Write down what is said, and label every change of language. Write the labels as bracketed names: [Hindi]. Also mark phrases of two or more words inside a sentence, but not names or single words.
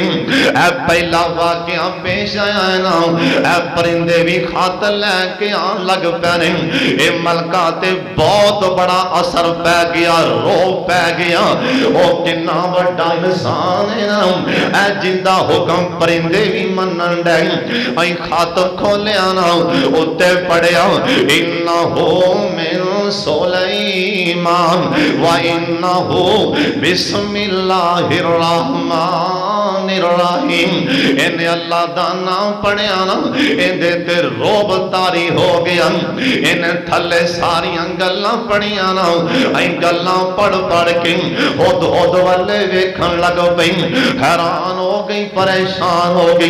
[Punjabi] اے پہلا واقعہ پیش آیا نا، اے پرندے بھی خط لیکے آن لگ پے نے. اے ملکہ تے بہت بڑا اثر پے گیا، رو پے گیا. او کنا بڑا انسان ہے نا، اے زندہ حکم پرندے بھی منن ڈے. اے خط کھولیا نا اتے پڑھیا [Arabic] إنه من سليمان وإنه بسم الله الرحمن الرحيم. [Punjabi] انہیں اللہ دا نام پڑھیا نا، ایہدے تے رعب طاری ہو گیا. انہیں تھلے ساریاں گلاں پڑھیا نا، اے گلاں پڑھ پڑھ کے خود خود والے ویکھن لگ پئی. حیران ہو گئی، پریشان ہو گئی.